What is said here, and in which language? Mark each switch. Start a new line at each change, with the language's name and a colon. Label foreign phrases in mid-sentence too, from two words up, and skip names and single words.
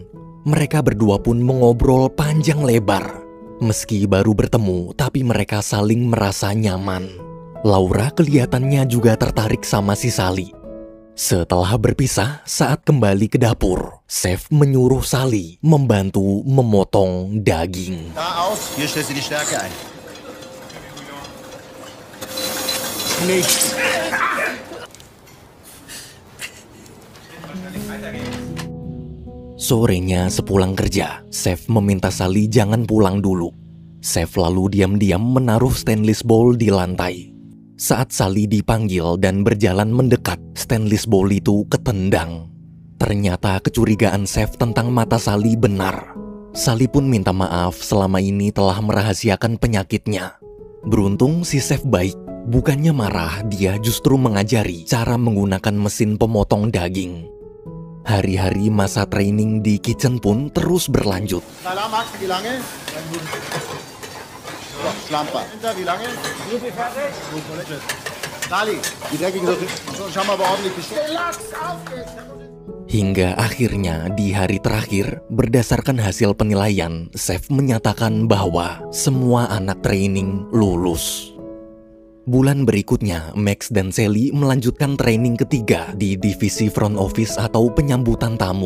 Indonesian: Mereka berdua pun mengobrol panjang lebar. Meski baru bertemu, tapi mereka saling merasa nyaman. Laura kelihatannya juga tertarik sama si Sally. Setelah berpisah, saat kembali ke dapur, Chef menyuruh Sally membantu memotong daging.
German: Da aus, hier stellst du die Stärke ein. Nicht.
Indonesian: Sorenya sepulang kerja, Chef meminta Sally jangan pulang dulu. Chef lalu diam-diam menaruh
English: stainless bowl
Indonesian: di lantai. Saat Sally dipanggil dan berjalan mendekat,
English: stainless bowl
Indonesian: itu ketendang. Ternyata kecurigaan Chef tentang mata Sally benar. Sally pun minta maaf selama ini telah merahasiakan penyakitnya. Beruntung si Chef baik. Bukannya marah, dia justru mengajari cara menggunakan mesin pemotong daging. Hari-hari masa training di kitchen pun terus berlanjut.
German: Salam, magst du wie lange? So, Schlamper. Hinter, wie lange? Sally, die dreckigen so, schau mal, aber ordentlich gestellt.
Indonesian: Hingga akhirnya di hari terakhir, berdasarkan hasil penilaian, Chef menyatakan bahwa semua anak training lulus. Bulan berikutnya, Max dan Sally melanjutkan training ketiga di divisi
English: front office
Indonesian: atau penyambutan tamu.